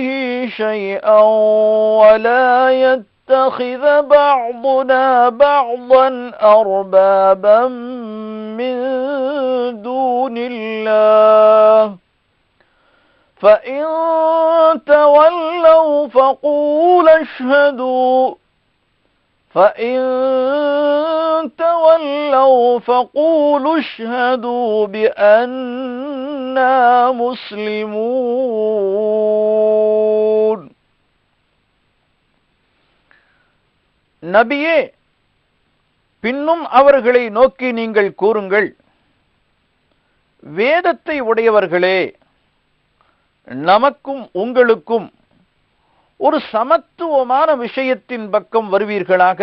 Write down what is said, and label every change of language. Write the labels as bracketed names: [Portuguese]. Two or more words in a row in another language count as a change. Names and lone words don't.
[Arabic] شَيْئًا وَلَا يَتَّخِذَ بَعْضُنَا بَعْضًا أَرْبَابًا مِّن دُونِ اللَّهِ فَإِن تَوَلَّوْا فَقُولُوا اشْهَدُوا بِأَنَّا مُسْلِمُونَ. [Tamil] நபியே, பின்னும் அவர்களை நோக்கி நீங்கள் கூறுங்கள், வேதத்தை உடையவர்களே, நமக்கும் உங்களுக்கும் ஒரு சமத்துவமான விஷயத்தின் பக்கம் வருவீர்களாக.